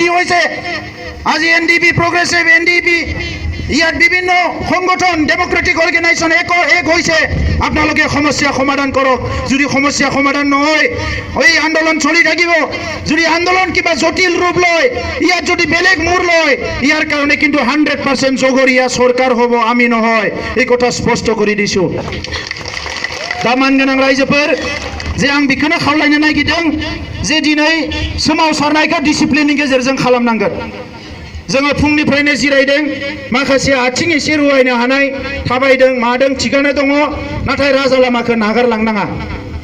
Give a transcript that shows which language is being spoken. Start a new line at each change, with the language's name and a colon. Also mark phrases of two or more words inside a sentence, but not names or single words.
Assamese: হৈছে আজি এনডিপি প্ৰগ্ৰেছিভ এনডিপি ইয়াত বিভিন্ন সংগঠন
English: democratic organisation
Assamese: এক হৈছে আপোনালোকে সমস্যা সমাধান কৰক যদি সমস্যা সমাধান নহয় এই আন্দোলন চলি থাকিব যদি আন্দোলন কিবা জটিল ৰূপ লয় ইয়াত যদি বেলেগ মূৰ লয় ইয়াৰ কাৰণে কিন্তু 100% জগৰীয়া চৰকাৰ হ'ব আমি নহয় এই কথা স্পষ্ট কৰি দিছোঁ
Bodo: दामान गोनां रायजोफोर जे आं बेखौनो खावलायनो नागिरदों जे दिनै सोमावसारनायखौ डिसिप्लिननि गेजेरजों खालामनांगोन जोङो फुंनिफ्रायनो जिरायदों माखासे आथिं एसे रुवायनो हानाय थाबायदों मादों थिगानो दङ नाथाय राजा लामाखौ नागारलांनाङा